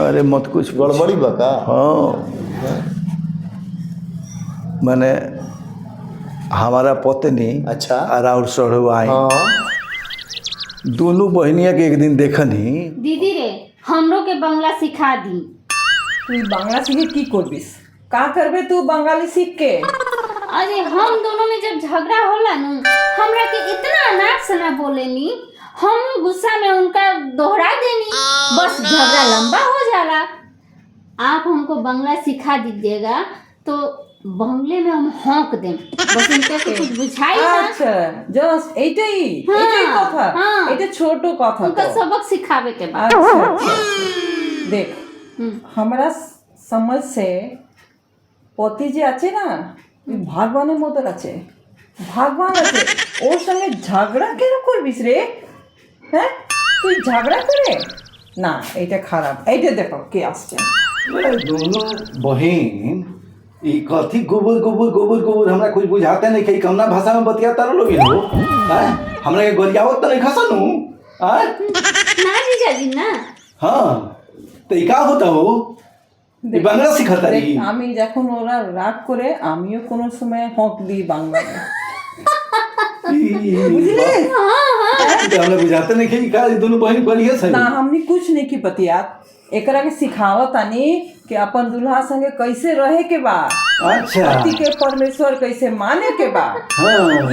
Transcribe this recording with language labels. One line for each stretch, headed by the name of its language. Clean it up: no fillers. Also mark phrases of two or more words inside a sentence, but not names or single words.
Bhojpuri: अरे मत कुछ गड़बड़ी बा का? हाँ माने हमारा पत्नी अच्छा और सोढ़वाई दोनों बहनिया के एक दिन देखनी। दीदी रे हमरो के बांग्ला सिखा दी।
Bangla: তুই বাংলা শিখে কি করবিস?
Bhojpuri: का करबे तू बंगाली सीख के? अरे हम दोनों में जब झगड़ा होला न, हमरा के इतना अनाप शनाप बोलेनी, हम गुस्सा में उनका दोहरा देनी, बस झगड़ा लंबा हो जाला। आप हमको बांग्ला सिखा दीजिएगा तो बांग्ले में हम हॉक दें, बस इनका कुछ बुझाई ना।
Bangla: আচ্ছা জাস্ট এইটাই কথা। এটা ছোট কথা।
Bhojpuri: उनका सबक सिखावे के बाद। अच्छा देख हमरा समझ से
Bangla: পতি যে আছে না ভগবানের মতো আছে, ভগবান আছে, ওর সঙ্গে ঝগড়া কেন করবিস রে? হ্যাঁ তুই ঝগড়া করে না, এটা খারাপ। এইটা দেখো কে আসছে।
Bhojpuri: दोनों बहन ई कथी गोबर गोबर गोबर गोबर हमरा कुछ बुझाते नहीं कि कमना भाषा में बतियाता लोग हो। हमरा के गरियावत तो नहीं खसनु। ना जीजा जी ना। हाँ तो ई का होता हो? ई बांग्ला सिखाता रही।
Bangla: আমি যখন ওরা রাগ করে আমিও কোনো সময় হক দিই বাংলায়।
Bhojpuri: बुझले? हमरा बुझाते नहीं कि का दोनों बहन बढ़िया से ना हमनी कुछ नहीं की बतिया, एकरा के सिखावत तानी कि अपन दुल्हा संगे कैसे रहे के बा। अच्छा पति के परमेश्वर कैसे माने के बा। हाँ